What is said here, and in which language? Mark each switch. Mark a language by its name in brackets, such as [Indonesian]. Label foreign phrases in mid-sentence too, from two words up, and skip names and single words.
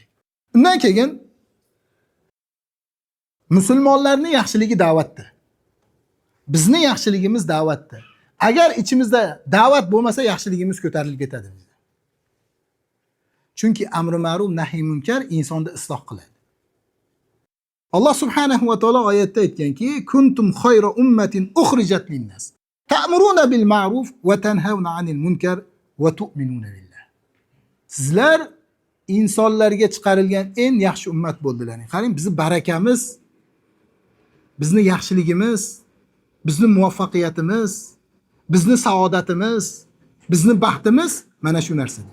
[Uzbek] Undan keyin musulmonlarning yaxshiligi da'vatda. Bizning yaxshiligimiz da'vatda. Agar ichimizda da'vat bo'lmasa, yaxshiligimiz ko'tarilib ketadi bizda. Chunki amri ma'ruf, nahiy munkar insonni isloh qiladi. Alloh [Arabic] سبحانه وتعالى [Uzbek] oyatda aytganki: [Arabic] "كنتم خير أمة أخرجت للناس تأمرون بالمعروف وتنهون عن المنكر وتؤمنون بالله." [Uzbek] Sizlar insonlarga chiqarilgan eng yaxshi ummat bo'ldilaring. Qarang, bizning barakamiz, bizning yaxshiligimiz, bizning muvaffaqiyatimiz, bizning saodatimiz, bizning baxtimiz mana shu narsada.